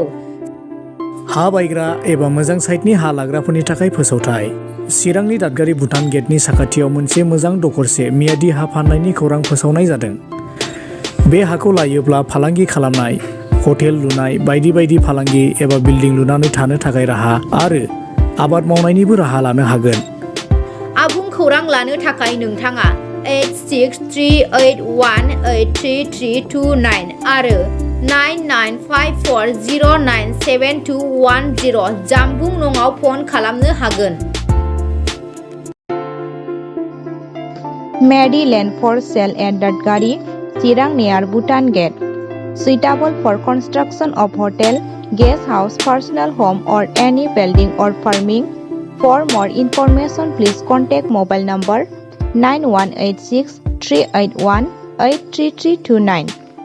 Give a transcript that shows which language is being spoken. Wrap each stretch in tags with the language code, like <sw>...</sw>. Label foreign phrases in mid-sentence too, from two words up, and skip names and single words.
<brx>हा बायग्रा एबा मोजां साइटनि हा लाग्राफोरनि थाखाय फोसावथाय चिरांनि दादगारि भुटान गेटनि साखाथियाव मोनसे मोजां दखरसे मियादि हा फाननायनि खौरां फोसावनाय जादों बे हाखौ लायोब्ला फालांगि खालामनाय हटेल लुनाय बायदि बायदि फालांगि एबा बिल्डिं लुनानै थानो थाखाय राहा आरो आबाद मावनायनिबो राहा लानो हागोन आबुं खौरां लानो थाखाय नोंथाङा 8638183329 आरो 9954097210 जानबुं नङाव फन खालामनो हागोन</brx> <en>Maryland for sale at Dadgari, Chirang near Bhutan Gate. Suitable for construction of hotel, guest house, personal home or any building or farming. For more information, please contact mobile number 9186 381 83329.</en>